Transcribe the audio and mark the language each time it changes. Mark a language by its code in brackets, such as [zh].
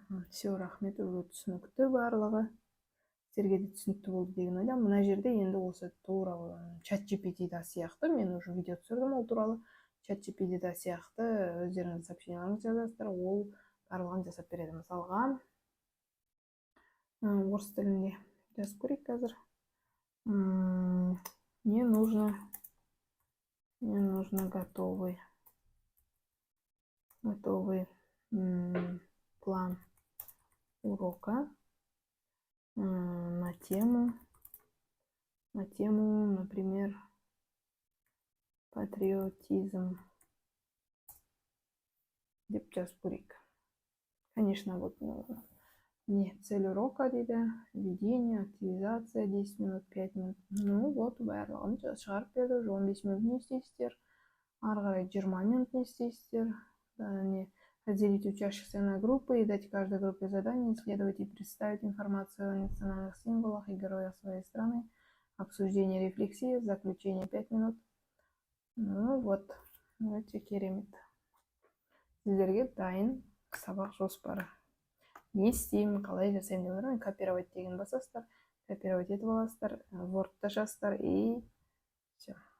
[kk] Все, рахмет, уже түсінікті барлығы. Сіздерге де түсінікті болды деген ойдамын. Мына жерде енді осы тура ChatGPT-да сияқты, мен уже видео түсірдім ол туралы. ChatGPT-да сияқты өздеріңіз сообщенияларыңыз жазасыздар, ол барлығын жасап береді. Мысалға, орыс тілінде жазып көрейік қазір. [ru] Мне нужно готовый план урока на тему, например, патриотизм. [kk] Деп жазып көрейік. [ru] Конечно, вот цель урока дейді, введение, активизация, 10 минут, 5 минут. [kk] Вот, барлығын шығарып берді, 15 минут не істейсіздер, ары қарай 20 минут не істейсіздер. [ru] Разделить учащихся на группы и дать каждой группе задание исследовать и представить информацию о национальных символах и героях своей страны. Обсуждение, рефлексия, заключение 5 минут. [kk] Вот, өте керемет. Сіздерге дайын сабақ жоспары. Не істеймін, қалай жасаймын деп отырмын. Копировать деген басасыздар, копировать етіп аласыздар, Word-та жазасыздар [ru] и все.